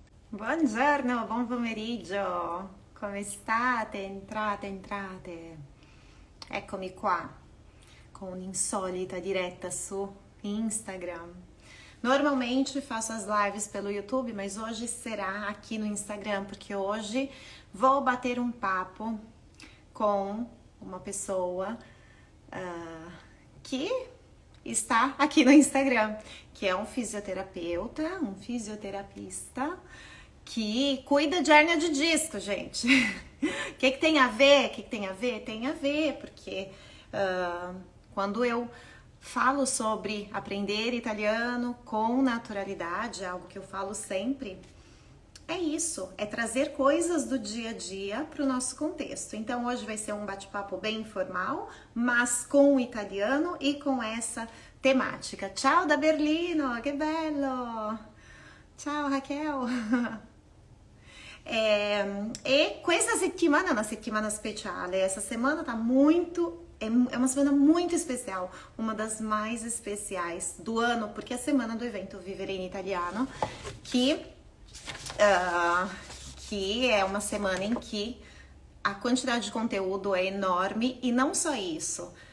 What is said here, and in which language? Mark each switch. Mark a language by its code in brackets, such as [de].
[it] Buongiorno, buon pomeriggio. Come state? Entrate. Eccomi qua com un'insolita diretta su Instagram. [pt] Normalmente faço as lives pelo YouTube, mas hoje será aqui no Instagram, porque hoje vou bater um papo com uma pessoa que está aqui no Instagram, que é um fisioterapeuta, um fisioterapista que cuida de hérnia de disco, gente. O que tem a ver? Tem a ver, porque quando eu falo sobre aprender italiano com naturalidade, algo que eu falo sempre, é isso, é trazer coisas do dia a dia para o nosso contexto. Então hoje vai ser um bate-papo bem informal, mas com o italiano e com essa temática. [it] Ciao da Berlino, che bello! Ciao Raquel! E questa settimana è una settimana speciale. [pt] Essa semana tá muito. É uma semana muito especial, uma das mais especiais do ano, porque é a semana do evento Vivere in Italiano, ah, que é uma semana em que a quantidade de conteúdo é enorme e não só isso.